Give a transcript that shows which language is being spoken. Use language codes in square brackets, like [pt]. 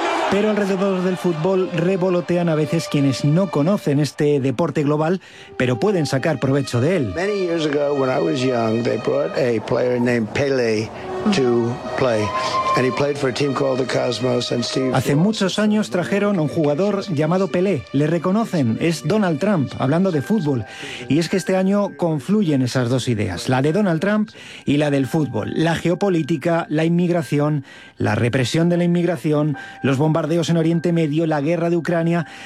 [es] Pero alrededor del fútbol revolotean a veces quienes no conocen este deporte global, pero pueden sacar provecho de él. [en] Many years ago, when I was young, they brought a player named Pelé to play, and he played for a team called the Cosmos. And Steve. [es] Hace muchos años trajeron a un jugador llamado Pelé. Le reconocen, es Donald Trump, hablando de fútbol. Y es que este año confluyen esas dos ideas, la de Donald Trump y la del fútbol: la geopolítica, la inmigración, la represión de la inmigración, los bombardeos en Oriente Medio, la guerra de Ucrania.